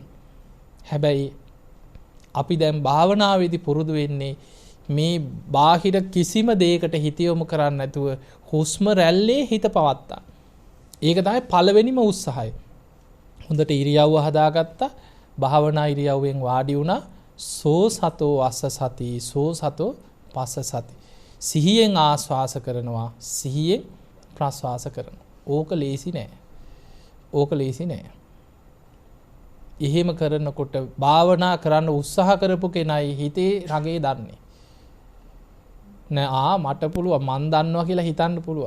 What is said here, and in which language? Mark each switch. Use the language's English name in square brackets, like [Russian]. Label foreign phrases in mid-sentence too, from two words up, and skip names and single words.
[Sinhala] හැබැයි අපි දැන් භාවනාවේදී පුරුදු වෙන්නේ මේ බාහිර කිසිම දෙයකට හිත යොමු කරන්නේ නැතුව හුස්ම රැල්ලේ හිත පවත්තා. ඒක තමයි පළවෙනිම උත්සාහය. හොඳට ඉරියව්ව හදාගත්තා. භාවනා ඉරියව්වෙන් වාඩි වුණා. [Pali] සෝ සතෝ අස්ස සති සෝ සතෝ පස්ස සති. [Sinhala] සිහියෙන් ආස්වාස කරනවා, සිහියෙන් ප්‍රස්වාස කරනවා. ඕක ලේසි නෑ. ඕක ලේසි නෑ. එහෙම කරනකොට භාවනා කරන්න උත්සාහ කරපු කෙනයි හිතේ රගේ දන්නේ. නෑ මට පුළුවන් මන් දන්නවා කියලා හිතන්න පුළුවන්.